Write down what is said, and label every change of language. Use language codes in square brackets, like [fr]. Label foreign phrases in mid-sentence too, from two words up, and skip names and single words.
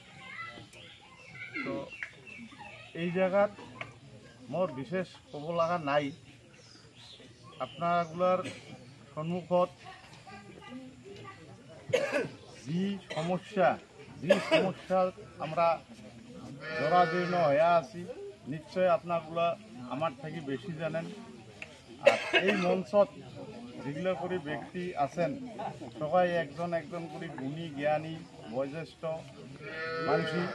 [as] তো এই জায়গাত মোর বিশেষ ক'ব লগা নাই। [bn] আপনাগুলার সম্মুখত যি সমস্যা আমরা জরাজীর্ণ হয়ে আছি। নিশ্চয় আপনাগুলা আমার থেকে বেশি জানেন। আর এই মঞ্চত যেগুলো করে ব্যক্তি আছেন সবাই একজন একজন করে গুণী জ্ঞানী বয়োজ্যেষ্ঠ মানুষ।